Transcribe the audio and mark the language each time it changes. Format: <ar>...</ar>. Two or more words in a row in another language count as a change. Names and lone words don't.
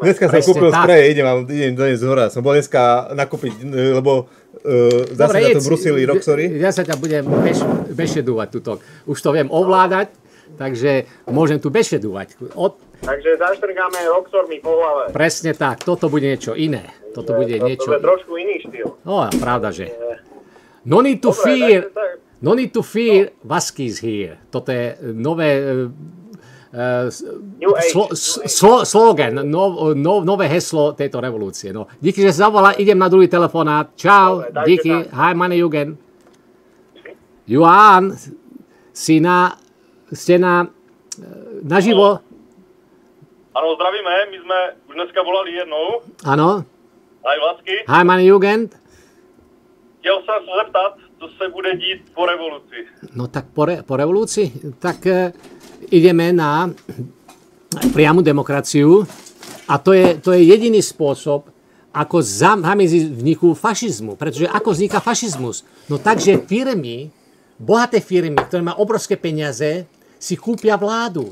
<sk>Dneska som kúpil sprej, idem doniesť z hora. Som bol dneska nakúpiť, lebo zase na to brusili roxory. Ja sa ťa budem bešedúvať tuto. Už to viem ovládať, takže môžem tu bešedúvať. Takže zaštrngáme roxormi po hlave. Presne tak, toto bude niečo iné. Toto bude niečo... To bude trošku iný štýl. No, pravda, že...</sk> <en>No need to fear, Vasky is here.</en> <sk>Toto je nové... slogan, nové heslo tejto revolúcie. No, díky, že sa zavolá, idem na druhý telefonát. Čau, díky,</sk> <de>hi, meine Jugend. Johan,</de> <sk>ste naživo? Áno, zdravíme, my sme už dneska volali jednou. Áno. Aj Vasky.</sk> <de>Hi, meine Jugend.</de> <cs>Chtěl jsem se zeptat, co se bude dít po revoluci.</cs> <sk>No tak po revolúcii? Tak ideme na priamu demokraciu a to je jediný spôsob, ako zamedziť vzniku fašizmu. Pretože ako vzniká fašizmus? No takže firmy, bohaté firmy, ktoré majú obrovské peniaze, si kúpia vládu.</sk>